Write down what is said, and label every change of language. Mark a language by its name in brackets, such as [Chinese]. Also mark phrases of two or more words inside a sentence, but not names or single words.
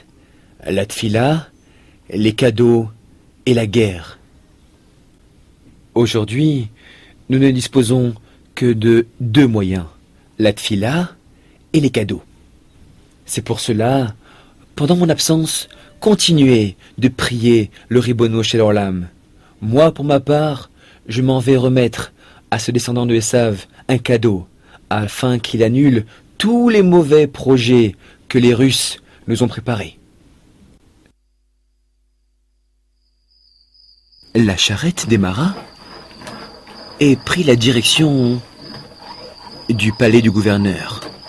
[French] La tfila, les cadeaux et la guerre. Aujourd'hui, nous ne disposons que de 2 moyens, la tfila et les cadeaux. C'est pour cela, pendant mon absence, continuez de prier le [Hebrew] ריבונו של עולם. [French] Moi, pour ma part, je m'en vais remettre à ce descendant de Esav un cadeau, afin qu'il annule tous les mauvais projets que les Russes nous ont préparés. La charrette démarra et prit la direction du palais du gouverneur.